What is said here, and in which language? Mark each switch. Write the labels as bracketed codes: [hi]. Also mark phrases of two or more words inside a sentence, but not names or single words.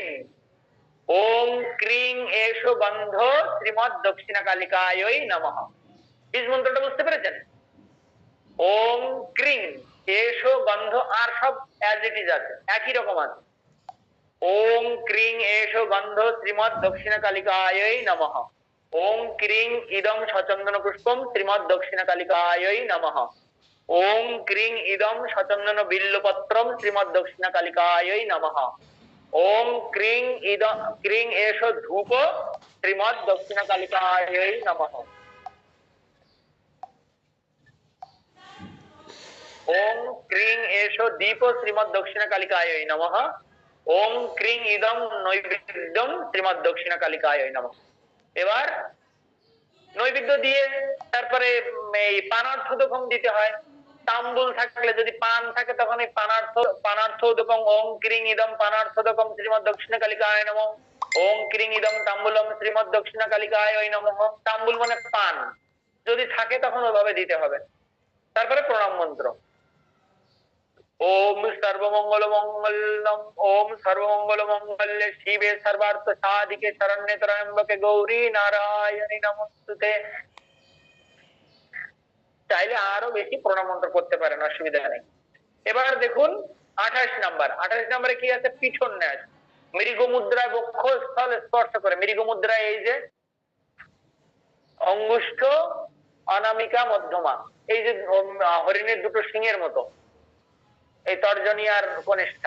[sa] ওম ক্রিং এষো গন্ধ শ্রীমৎ দক্ষিণা কালিকায় নমঃ। [bn] বীজ মন্ত্রটা বুঝতে পেরেছেন? [sa] ওম ক্রিং এষো গন্ধ, [bn] আর সব [en] as it is [bn] আছে, একই রকম আছে। [sa] ওম ক্রিং এষো গন্ধ শ্রীমৎ দক্ষিণা কালিকায় নমঃ। ওম ক্রিং ইদম সচন্দন পুষ্পম শ্রীমৎ দক্ষিণা কালিকায় নমঃ। ওম ক্রিং ইদম সচন্দন বিল্লপত্রম শ্রীমৎ দক্ষিণা কালিকায় নমঃ। ওম ক্রিং ক্রিং এষো ধূপ শ্রীমৎ দক্ষিণা কালিকায় নমঃ। ওম ক্রিং এষো দীপ শ্রীমৎ দক্ষিণা কালিকায় নমঃ। ওম ক্রিং ইদম নৈবেদ্যম শ্রীমৎ দক্ষিণা কালিকায় নমঃ। [bn] এবার নৈবেদ্য দিয়ে তারপরে এই [sa] পানার্থ দোপম [bn] দিতে হয়। তাম্বুল থাকলে, যদি পান থাকে, তখন এই [sa] পানার্থ দোপম। ওম ক্রিং ইদম পানার্থ দোপম শ্রীমৎ দক্ষিণা কালিকায় নমঃ। ওম ক্রিং ইদম তাম্বুলম শ্রীমৎ দক্ষিণা কালিকায় নমঃ। [bn] তাম্বুল মানে পান, যদি থাকে তখন ওভাবে দিতে হবে। তারপরে প্রণাম মন্ত্র, [sa] ওম সর্বমঙ্গল মঙ্গলম, ওম সর্বমঙ্গল মঙ্গলে শিবে সর্বার্থ সাধিকে শরণ্যে ত্র্যম্বকে গৌরী নারায়ণী নমস্তুতে। [bn] চাইলে আরো বেশি প্রণাম মন্ত্র করতে পারেন, অসুবিধা নেই। এবার দেখুন 28 নাম্বার। 28 নম্বরে কি আছে? পিঠোন্যাস। মৃগ মুদ্রায় বক্ষস্থল স্পর্শ করে। মৃগ মুদ্রায় এই যে অঙ্গুষ্ঠ, অনামিকা, মধ্যমা, এই যে হরিণের দুটো সিংহের মতো, এই তর্জনী আর কনিষ্ঠা।